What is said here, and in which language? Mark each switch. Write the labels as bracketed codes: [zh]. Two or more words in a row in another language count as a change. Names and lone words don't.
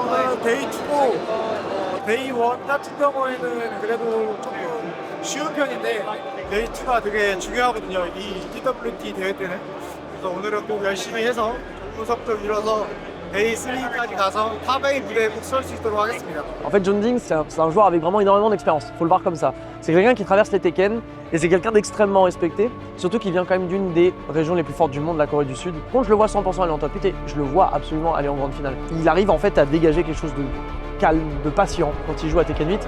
[ko] 오늘 데이 2고 데이 1 같은 경우에는 그래도 조금 쉬운 편인데 데이 2가 되게 중요하거든요. 이 TWT 대회 때는. 그래서 오늘은 꼭 열심히 해서 좋은 성적 이뤄서 데이 3까지 가서 탑A 무대에 꼭 설 수 있도록 하겠습니다. [fr] En fait, Jeondding'S, c'est un joueur avec vraiment énormément d'expérience. Faut le voir comme ça. C'est quelqu'un qui traverse les Tekken et c'est quelqu'un d'extrêmement respecté. Surtout qu'il vient quand même d'une des régions les plus fortes du monde, la Corée du Sud. Quand je le vois 100% aller en top 8 et je le vois absolument aller en grande finale. Il arrive en fait à dégager quelque chose de calme, de patient quand il joue à Tekken 8.